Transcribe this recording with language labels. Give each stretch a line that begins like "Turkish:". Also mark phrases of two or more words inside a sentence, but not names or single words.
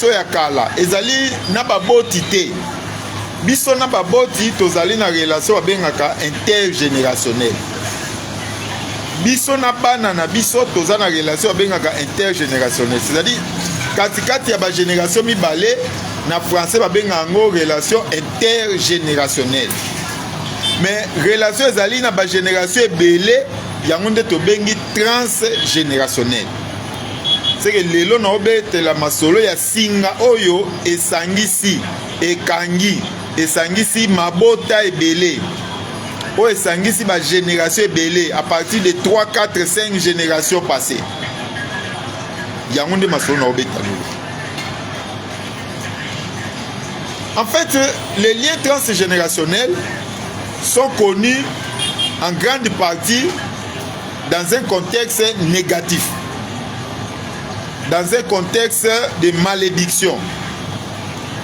Lingala: ya kala ezali na baboti te biso na baboti tozali na relation babengaka intergénérationnel biso na bana na biso toza na relation babengaka intergénérationnel
French: c'est-à-dire
Lingala: katikati ya bagénération mibale na français babengaka yango
French: relation intergénérationnelle mais relation
Lingala: ezali na bagénération ebele yango nde tobengi transgénérationnel.
French: C'est que
Lingala: lelo na obetela masolo ya singa oyo esangisi ekangi esangisi mabota ebele oyo esangisi ba génération ebele
French: à partir de 3, 4, 5 générations passées.
Lingala: Yango nde masolo na obetela.
French: En fait, les liens transgénérationnels sont connus en grande partie dans un contexte négatif, dans un contexte de malédiction.